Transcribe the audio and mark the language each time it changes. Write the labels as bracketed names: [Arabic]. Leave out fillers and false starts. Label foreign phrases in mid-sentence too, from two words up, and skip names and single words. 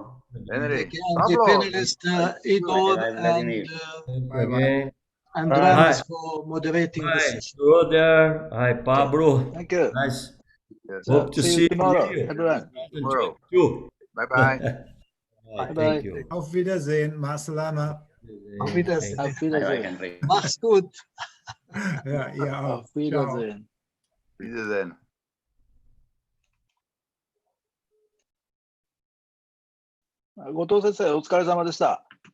[English] The panelists, Igor and Andreas for moderating the session. Brother, hi Pablo. Thank you. Nice. Yes. Hope to see you tomorrow, here. everyone. Tomorrow. You. Bye-bye. Thank you. [German] Auf Wiedersehen. Masalama. Auf Wiedersehen. Auf Wiedersehen. Mach's gut. Ja, ihr auch. Auf Wiedersehen. Wiedersehen. [Japanese] 後藤先生、お疲れ様でした。